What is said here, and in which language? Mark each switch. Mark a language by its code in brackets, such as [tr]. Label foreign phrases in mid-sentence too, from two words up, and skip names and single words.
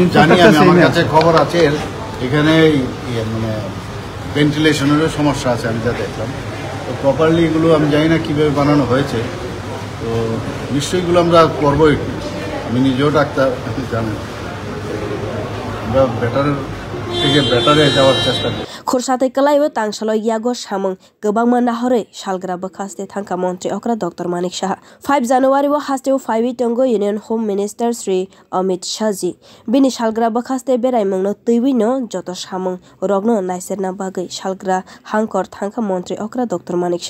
[bn] জানি আমার কাছে খবর আছে এখানে মানে ভেন্টিলেশনেরও সমস্যা আছে আমি যা দেখলাম তো প্রপারলি এগুলো আমি জানি না কীভাবে বানানো হয়েছে তো নিশ্চয়ই এগুলো আমরা করবোই আমি নিজেও ডাক্তার জানি আমরা বেটারে যাওয়ার চেষ্টা করি [trp] Khursate kalaibo tang salo yago samung kwbangma nahorei salgwra bkhaste thangka montri okra Dr. Manik Saha 5 January wo hasteo 5 tongo [en] Union Home Minister [trp] Sri Amit Saha bini salgwra bkhaste berai mungno twiwi no joto samung rogno naiserna bagui salgwra hangkhor thangka montri okra Dr.